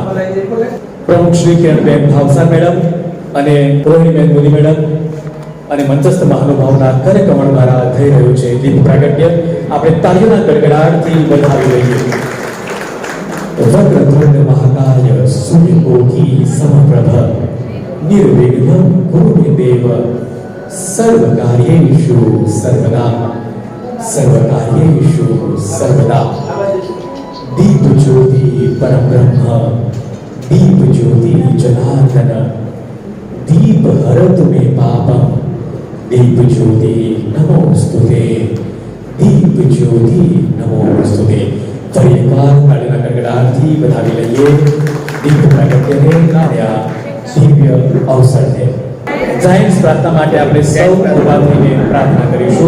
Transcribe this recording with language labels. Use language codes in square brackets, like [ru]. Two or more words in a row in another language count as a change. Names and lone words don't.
[gu] પ્રમુખ શ્રી કિરણબેન ભાવસાર મેડમ અને રોહિણીબેન મોદી મેડમ અને મંચસ્થ મહાનુભાવના કાર્યક્રમણ દ્વારા થઈ રહ્યું છે દીપ પ્રાગટ્ય, આપણે તાળીઓના ગડગડાટથી વધાવી લઈએ। [sa] वक्रतुण्ड महाकाय सूर्यकोटि समप्रभ निर्विघ्नं कुरु मे देव सर्वकार्येषु सर्वदा सर्वकार्येषु सर्वदा। दीप ज्योति परम ब्रह्म, दीप ज्योति जनार्दन, दीप हरतु मे पापम, दीप ज्योति नमोस्तुते, दीप ज्योति नमोस्तुते। [gu] ફરી એક બાર ताળીના ગડગડાટથી વધાવી લઈએ દીપ પ્રાગટ્યને કાર્ય દિવ્ય અવસરને। જાયન્ટ્સ પ્રાર્થના માટે આપણે સૌ ઉભા થઈને પ્રાર્થના કરીશું।